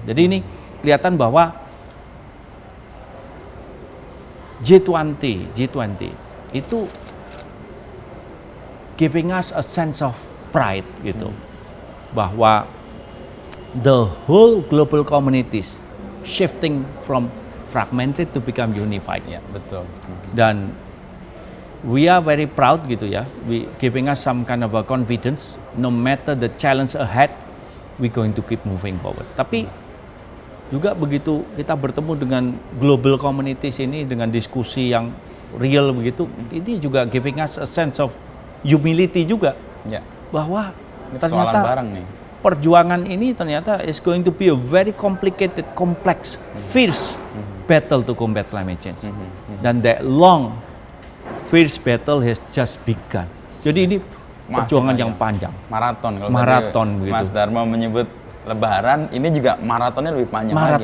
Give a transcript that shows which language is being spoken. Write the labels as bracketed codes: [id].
[id] Jadi ini kelihatan bahwa G20 itu [en] giving us a sense of pride [id] gitu, bahwa [en] the whole global communities shifting from fragmented to become unified. [id] Ya, betul. [en] Dan we are very proud [id] gitu ya, [en] we giving us some kind of a confidence, no matter the challenge ahead, we going to keep moving forward. [id] Tapi juga begitu kita bertemu dengan global communities ini dengan diskusi yang real begitu, ini juga [en] giving us a sense of humility [id] juga, ya, bahwa ternyata bareng nih. Perjuangan ini ternyata [en] is going to be a very complicated, complex, fierce battle to combat climate change. Dan that long, fierce battle has just begun. [id] Jadi ini perjuangan yang panjang. Maraton gitu. Mas Dharma menyebut Lebaran, ini juga maratonnya lebih panjang